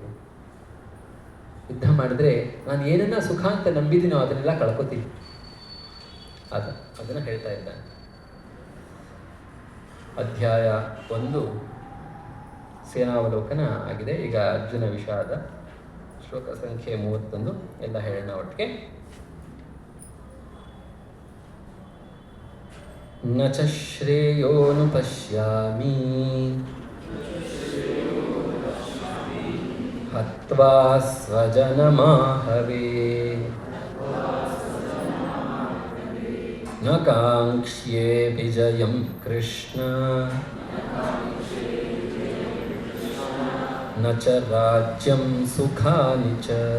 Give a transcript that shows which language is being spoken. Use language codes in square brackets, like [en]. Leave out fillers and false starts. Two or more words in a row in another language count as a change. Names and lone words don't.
[kn] ಯುದ್ಧ ಮಾಡಿದ್ರೆ ನಾನು ಏನನ್ನ ಸುಖ ಅಂತ ನಂಬಿದ್ದೀನೋ ಅದನ್ನೆಲ್ಲ ಕಳ್ಕೊತೀನಿ. ಅದನ್ನು ಹೇಳ್ತಾ ಇದ್ದಾನೆ. ಅಧ್ಯಾಯ 1 ಸೇನಾವಲೋಕನ ಆಗಿದೆ. ಈಗ ಅರ್ಜುನ ವಿಷಾದ. ಶ್ಲೋಕ ಸಂಖ್ಯೆ 31 ಎಲ್ಲ ಹೇಳೋಣ ಒಟ್ಟಿಗೆ. [sa] ನ ಚ ಶ್ರೇಯೋನುಪಶ್ಯಾಮಿ ಹತ್ವಾ ಸ್ವಜನಮಾಹವೇ ನ ಕಾಂಕ್ಷ್ಯೇ ವಿಜಯಂ ಕೃಷ್ಣ ನ ಚ ರಾಜ್ಯಂ ಸುಖಾನಿ ಚ.